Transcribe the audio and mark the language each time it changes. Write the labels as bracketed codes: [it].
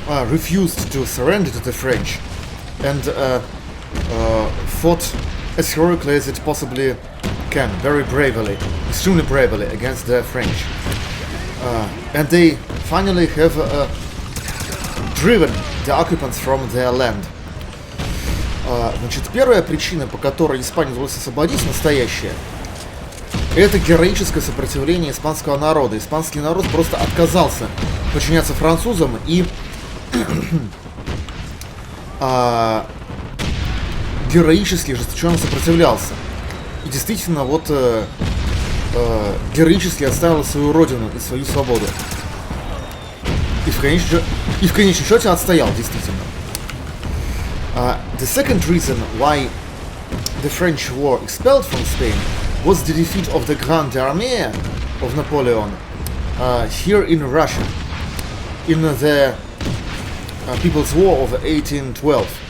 [en] refused to surrender to the French and fought as heroically as it possibly can, very bravely, extremely bravely against the French. And they finally have driven the occupants from their land. [ru] Значит, первая причина, по которой Испанию удалось освободить, настоящая, это героическое сопротивление испанского народа. Испанский народ просто отказался подчиняться французам и героически, ожесточенно сопротивлялся. И действительно, вот героически отстаивал свою родину и свою свободу. И в конечном счете отстоял, действительно. [en] The second reason why the French were expelled from Spain was the defeat of the Grande Armée of Napoleon here in Russia, in the People's War of 1812.